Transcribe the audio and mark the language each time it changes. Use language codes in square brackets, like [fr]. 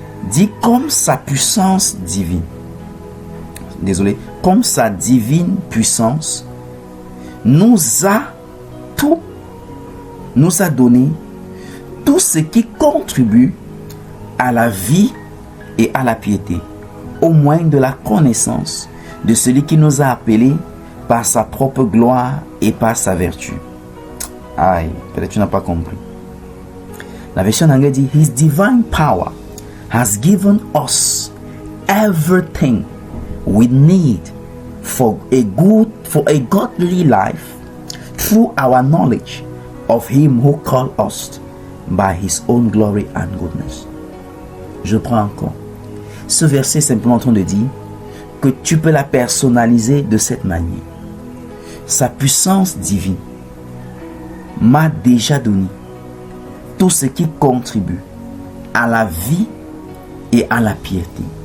[fr] Dit comme sa puissance divine. Comme sa divine puissance nous a donné tout ce qui contribue à la vie et à la piété, au moins de la connaissance de celui qui nous a appelés par sa propre gloire et par sa vertu. Aïe, peut-être tu n'as pas compris. La version anglaise dit [en] His divine power has given us everything we need for a godly life through our knowledge of Him who called us by His own glory and goodness. [fr] Je prends encore. Ce verset est simplement en train de dire que tu peux la personnaliser de cette manière. Sa puissance divine m'a déjà donné tout ce qui contribue à la vie et à la piété.